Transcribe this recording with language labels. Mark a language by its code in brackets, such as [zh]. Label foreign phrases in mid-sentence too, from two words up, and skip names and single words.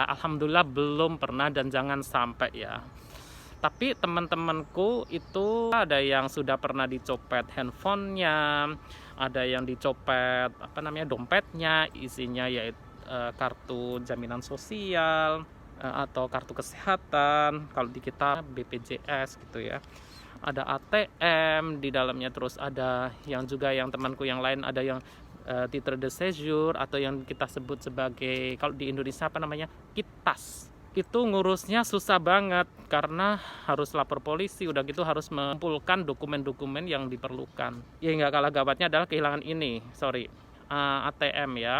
[id] Alhamdulillah belum pernah dan jangan sampai ya. Tapi teman-temanku itu ada yang sudah pernah dicopet handphonenya, ada yang dicopet dompetnya, isinya yaitu kartu jaminan sosial atau kartu kesehatan, kalau di kita BPJS gitu ya. Ada ATM di dalamnya, terus ada yang juga yang temanku yang lain ada yang [fr] titre de séjour [id] atau yang kita sebut sebagai, kalau di Indonesia kitas. Itu ngurusnya susah banget karena harus lapor polisi, udah gitu harus mengumpulkan dokumen-dokumen yang diperlukan. Ya nggak kalah gawatnya adalah kehilangan ini, ATM ya.